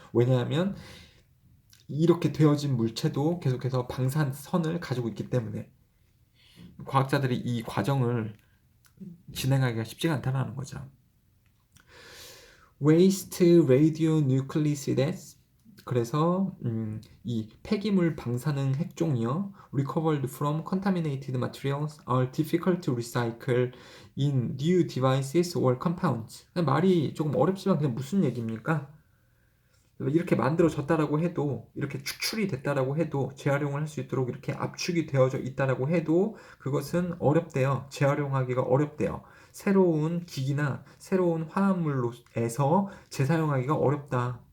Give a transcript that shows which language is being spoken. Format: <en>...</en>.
<ko>왜냐하면 이렇게 되어진 물체도 계속해서 방사선을 가지고 있기 때문에 과학자들이 이 과정을 진행하기가 쉽지가 않다는 거죠.</ko> <en>Waste radionuclides</en> <ko>그래서 이 폐기물 방사능 핵종이요.</ko> <en>Recovered from contaminated materials are difficult to recycle in new devices or compounds.</en> <ko>말이 조금 어렵지만 그냥 무슨 얘기입니까? 이렇게 만들어졌다라고 해도 이렇게 축출이 됐다라고 해도 재활용을 할 수 있도록 이렇게 압축이 되어져 있다라고 해도 그것은 어렵대요. 재활용하기가 어렵대요. 새로운 기기나 새로운 화합물로에서 재사용하기가 어렵다.</ko>